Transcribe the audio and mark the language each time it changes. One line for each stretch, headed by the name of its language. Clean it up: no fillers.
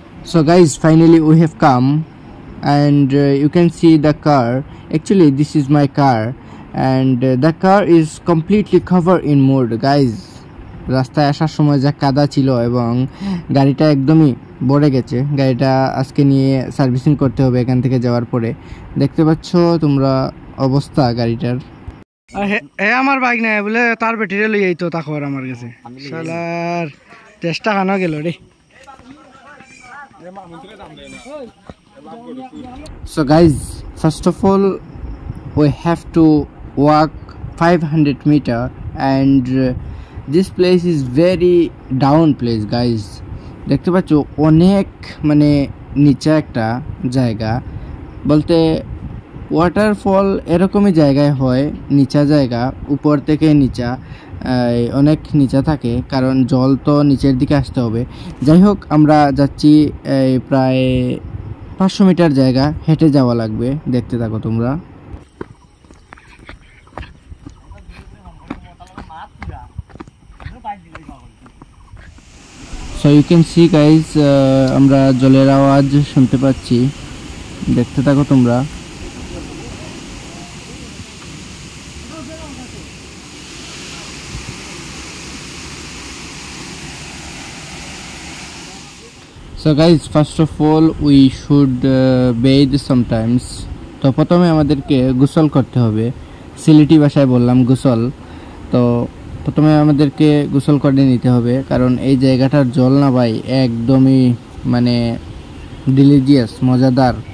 English: So guys, finally we have come and you can see the car. Actually this is my car and the car is completely covered in mud guys.
Bangla: রাস্তায় আসার সময় যা কাদা ছিল এবং গাড়িটা একদমই ভরে গেছে। গাড়িটা আজকে নিয়ে সার্ভিসিং করতে হবে এখান থেকে যাওয়ার পরে। দেখতে পাচ্ছ তোমরা অবস্থা গাড়িটার। আমার বাইক নাই বলে তার ব্যাটারি লই আইতো তাকর আমার কাছে, শালার চেষ্টা খানো গেল রে।
English: So guys, first of all we have to walk 500 meter and this place is very down place guys.
Bangla: দেখতে পাচ্ছ অনেক মানে নিচে একটা জায়গা, বলতে ওয়াটারফল এরকমই জায়গায় হয়, নিচা জায়গা, উপর থেকে নিচা, অনেক নিচা থাকে, কারণ জল তো নিচের দিকে আসতে হবে। যাই হোক, আমরা যাচ্ছি প্রায় 500 মিটার জায়গা হেঁটে যাওয়া লাগবে, দেখতে থাকো তোমরা।
English: so you can see guys,
Bangla: আমরা জলের আওয়াজ শুনতে পাচ্ছি, দেখতে থাকো তোমরা।
English: So guys, first of all we should bathe sometimes.
Bangla: তো প্রথমে আমাদেরকে গোসল করতে হবে, সিলেটি ভাষায় বললাম গোসল। তো প্রথমে আমাদেরকে গোসল করে নিতে হবে, কারণ এই জায়গাটার জল না ভাই একদমই মানে ডিলিজিয়াস, মজাদার।